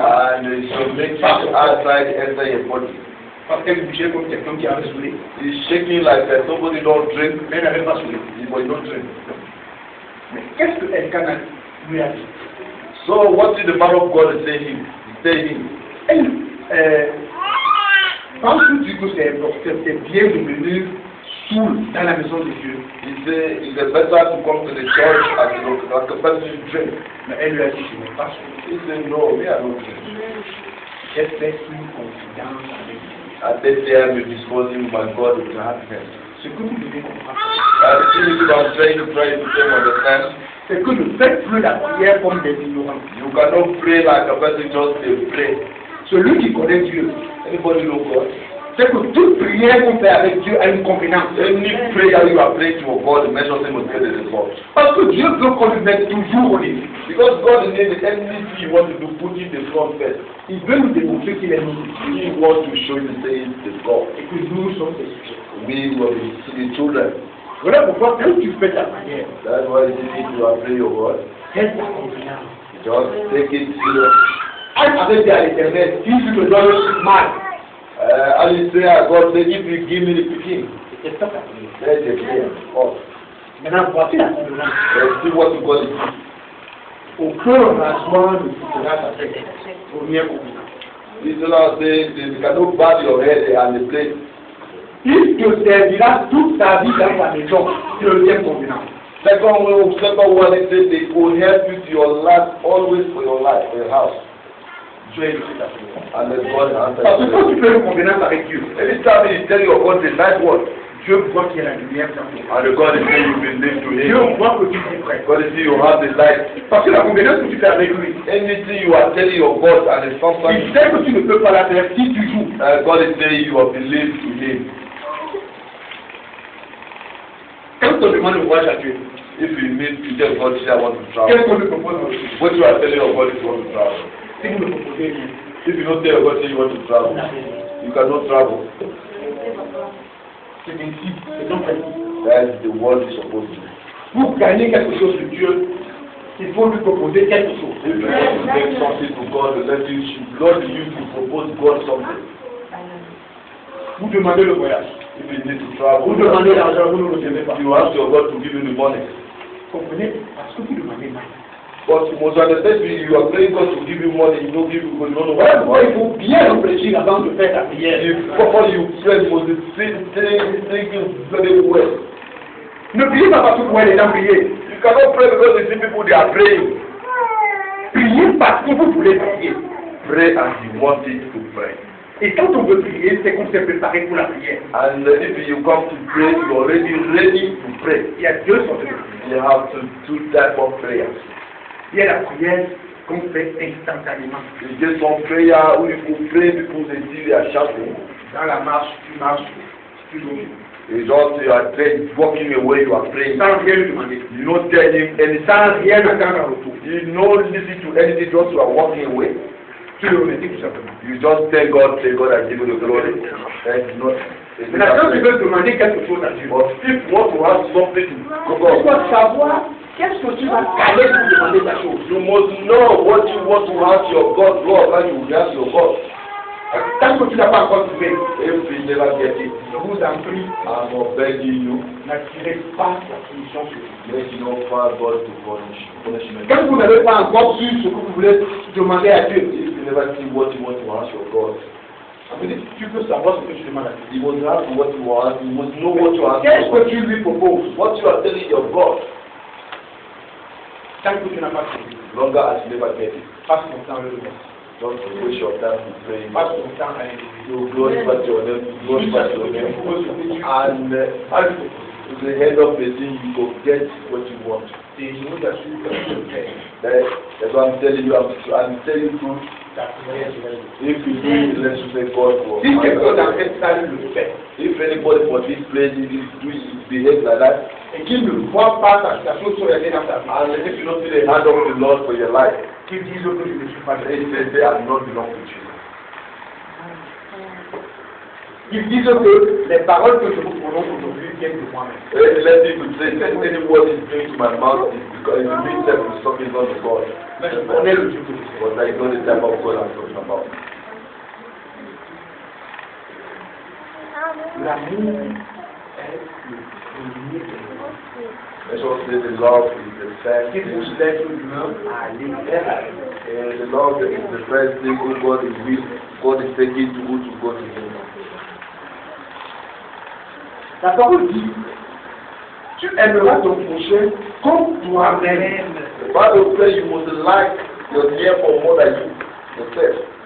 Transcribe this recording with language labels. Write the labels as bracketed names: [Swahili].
[English] And it should make it outside enter your body. [French] Parce qu'elle bougeait comme quelqu'un qui avait saoulé. [English] He's shaking like somebody don't drink, [French] Mais elle n'avait pas saoulé. [English] but you don't drink. [French] Mais qu'est-ce que Elkanah lui a dit? [English] So what did the man of God say him? He said him. [French] Elle, penses-tu que c'est bien de venir saoul dans la maison de Dieu? [English] He said it's better to come to the church and like a person drink. [French] Mais elle lui a dit, je n'ai pas saoulé. [English] He said no, me I don't drink. [French] J'ai fait une confidence avec Dieu. [English] At that time you're discussing with my God with your happiness. [French] Ce que vous devez comprendre, [English] And the thing is I'm trying to understand. [French] c'est que ne faites plus la prière comme des ignorants. [English] You cannot pray like a person just pray. [French] Celui qui connaît Dieu, [English] Anybody know God? [French] c'est que toute prière qu'on fait avec Dieu a une convenance. [English] Any prayer you are praying to God, the measure thing will get the result. [French] Parce que Dieu veut qu'on lui mette toujours au début. [English] Because God is in anything you want to do, put in the front first. [French] Il veut nous démontrer qu'il est notre Dieu [English] He wants to show you say it's the God. [French] et que nous sommes ses sujets. [English] We will be the children. [French] Voilà pourquoi quand tu fais ta prière, [English] That's why you need to pray your word. [French] fais ta convenance. [English] Just take it serious. [French] Anne avait dit à l'Éternel, si tu me donnes le mal, [English] And say, God say, if you give me the picking, [French] c'est ça ta prière. [English] that's the prayer. Oh, [French] Maintenant, voici la convenance. [English] see what God is. [French] Aucun rangement ne quittera ta tête. Première convenance. [English] This Lord say, you cannot bow your head and the place. [French] il te servira toute ta vie dans ta maison. C'est le deuxième covenant. [English] Second one, it says they will help you to your life, always for your life, for your house. [French] Dieu est le Seigneur. [English] And then God answers. [French] Parce que quand tu fais une convenance avec Dieu, [English] Anytime He tell you about the night one, [French] Dieu voit qu'il y a la lumière dans ton cœur. [English] and the God is saying you believe to [French] Dieu [English] Him, [French] voit que tu es prêt. [English] God is saying you have the light. [French] Parce que la convenance que tu fais avec lui, [English] Anything you are telling your God and it's something, [French] il sait que tu ne peux pas la faire si tu joues. [English] God is saying you have believed to Him. [French] Quand on demande le voyage à Dieu, [English] If you meet to tell God, say I want to [French] qu'est-ce [English] travel, [French] qu'on lui propose dans le jour? [English] what you are telling your God is you want to travel. [French] Si vous ne proposez rien, [English] If you don't tell your God, say you want to travel, you cannot travel. [French] c'est ainsi, c'est ton principe. [English] That's the word you're supposed to do. [French] Pour gagner quelque chose de Dieu, il faut lui proposer quelque chose. [English] If you want to take something to God, let you Lord you to propose God something. [French] Vous demandez le voyage. [English] If you need to travel, [French] Vous demandez l'argent, vous ne recevez pas. [English] you ask your God to give you the money. [French] Comprenez? Parce que vous demandez mal. [English] But you must understand you are praying God to give you money, you don't give you God, you don't know [French] Voilà [English] what [French] pourquoi il faut bien réfléchir avant de faire la prière. [English] Before you pray, you must be thinking very well. [French] Ne priez pas parce que vous voyez les gens prier. [English] You cannot pray because you see people they are praying. [French] Priez parce que vous voulez prier. [English] Pray as you want it to pray. [French] Et quand on veut prier, c'est qu'on s'est préparé pour la prière. [English] And if you come to pray, you are already ready to pray. [French] Il y a deux sortes de prières. [English] You have to do type of prayers. [French] Il y a la prière qu'on fait instantanément. [English] You get some prayer [French] où il faut [English] pray because they see they are shouting. [French] Dans la marche, tu joues. [English] You just you are praying, walking away, you are praying. [French] Sans rien lui demander. [English] You don't tell him anything. [French] Sans rien attendre en retour. [English] You don't listen to anything, just you are walking away. [French] Tu le remercies tout simplement. [English] You just tell God, say God has given you the glory. And not. [French] Maintenant, quand tu veux demander quelque chose à Dieu, [English] But if you want to have something to [French] tu [English] God, [French] dois savoir qu'est-ce que tu vas caler pour demander ta chose. [English] you must know what you want to ask your God, Lord, and you will ask your God. [French] Tant que tu n'as pas encore trouvé, [English] If you never get it, [French] je vous en prie, [English] I'm not begging you, [French] n'attirez pas la solution sur vous. [English] let no far God to punishment. [French] Quand vous n'avez pas encore su ce que vous voulez demander à Dieu, [English] If you never see what you want to ask your God, [French] ça veut dire que tu peux savoir ce que tu demandes à Dieu. [English] you must have what you want, you must know what you ask [French] Qu'est-ce [English] your [French] que [English] God. [French] tu lui proposes? [English] What you are telling your God, [French] Tant que tu n'as pas trouvé, [English] longer as you never get it. [French] passe ton temps à le voir. [English] Don't waste your time to pray. [French] Passe ton temps à l'individu. [English] You glorify your name, glorify your name. And at the end of the day, you will get what you want. [French] Et je vous assure que tu le fais. [English] That's what I'm telling you. I'm telling you, [French] Ta prière sera réussie. [English] if you do it, let's say God will. [French] Si quelqu'un dans cette salle le fait, [English] If anybody for this place is doing behave like that, [French] et qu'il ne voit pas ta chose sur la tête dans ta vie, [English] and if you don't see the hand of the Lord for your life, [French] qu'il dise que je ne suis pas [English] they [French] vrai. [English] say they are not belong to you. [French] Qu'ils disent que les paroles que je vous prononce aujourd'hui viennent de moi-même. [English] Let people say any word is going to my mouth is because it means that it's talking not to God. [French] Mais je connais le Dieu que je suis. [English] But I know the type of God I'm talking about. [French] L'amour est le premier élément [English] Let's also say the love is the first [French] qui [English] thing. [French] pousse l'être humain à aller vers la vie. [English] And the love is the first thing who God is with. God is taking to who to go to Him. [French] La parole dit, tu aimeras ton prochain comme toi-même. [English] The Bible says you must like your neighbor more than yourself.